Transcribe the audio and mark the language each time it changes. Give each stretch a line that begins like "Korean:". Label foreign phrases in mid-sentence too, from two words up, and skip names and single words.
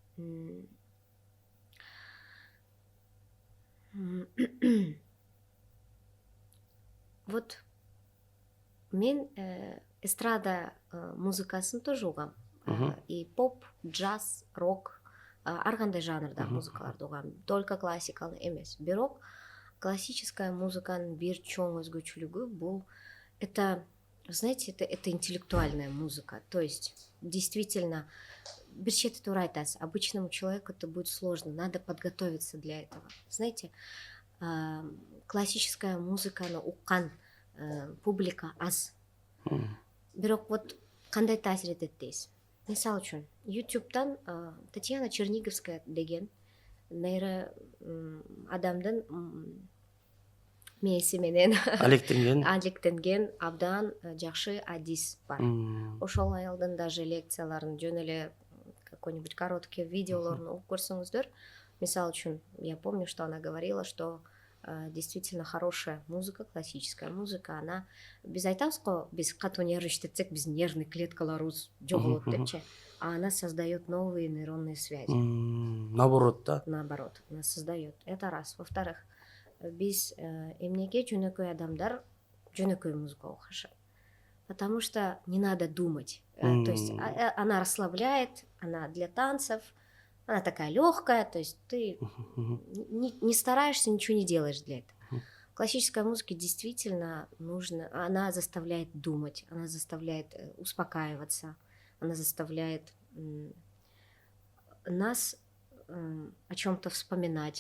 Kyrgyz: Вот мен эстрада музыкасын тоже угам. И поп, джаз, рок, ар кандай жанрда музыкаларды угам. Только классиканы эмес. Бирок классическая музыканын бир чоң өзгөчөлүгү бул
Russian: это, знаете, это интеллектуальная музыка. То есть действительно
Kyrgyz: бир чети туура айтасыз.
Russian: Обычному человеку это будет сложно, надо подготовиться для этого. Знаете, классическая
Kyrgyz: музыканы уккан публика аз. Бирок вот кандай таасир этет дейсиз. Мисалы үчүн YouTube'дан Татьяна Черниговская деген нейро адамдын мээси менен алектенген абдан жакшы адис бар. Ошол аялдын даже лекцияларын, жөн эле
Russian: какой-нибудь короткий
Kyrgyz: видеолорун угуп көрсөңүздөр, мисалы үчүн,
Russian: я помню, что она говорила, что действительно хорошая музыка, классическая музыка, она
Kyrgyz: биз айтабыз го, биз катуу нерв иштетсек, биздин нервный клеткаларыбыз жоголот депчи,
Russian: а она создает новые нейронные связи. Наоборот, да? Наоборот, она создает. Это раз. Во-вторых,
Kyrgyz: биз эмнеге жөнөкөй адамдар жөнөкөй музыка окушат.
Russian: Потому что не надо думать. То есть она расслабляет, она для танцев, она такая легкая, то есть ты не стараешься, ничего не делаешь для этого. Классическая музыка действительно нужна, она заставляет думать, она заставляет успокаиваться, она заставляет нас о чем-то вспоминать.